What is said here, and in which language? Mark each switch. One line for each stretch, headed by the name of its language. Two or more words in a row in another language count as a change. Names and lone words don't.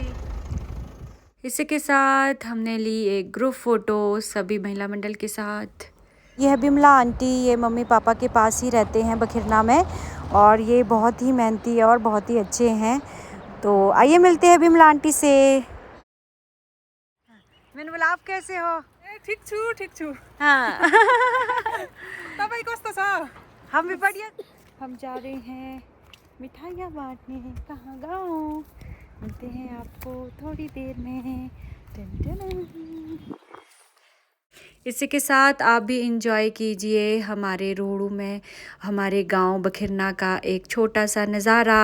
Hindi: इसी के साथ हमने ली एक ग्रुप फ़ोटो सभी महिला मंडल के साथ। यह बिमला आंटी, ये मम्मी पापा के पास ही रहते हैं बखिरना में, और ये बहुत ही मेहनती और बहुत ही अच्छे हैं। तो आइए मिलते हैं बिमला आंटी से। मैंने बोला आप कैसे हो?
Nepali: ठिक छु
Hindi: हाँ
Nepali: तपाईँ कस्तो छ?
Hindi: हम भी बढ़िया। हम जा रहे हैं मिठाइयाँ बांटने। कहाँ गाँव? मिलते हैं आपको थोड़ी देर में। टन टन। इसी के साथ आप भी इंजॉय कीजिए हमारे रोहड़ू में हमारे गांव बखिरना का एक छोटा सा नज़ारा।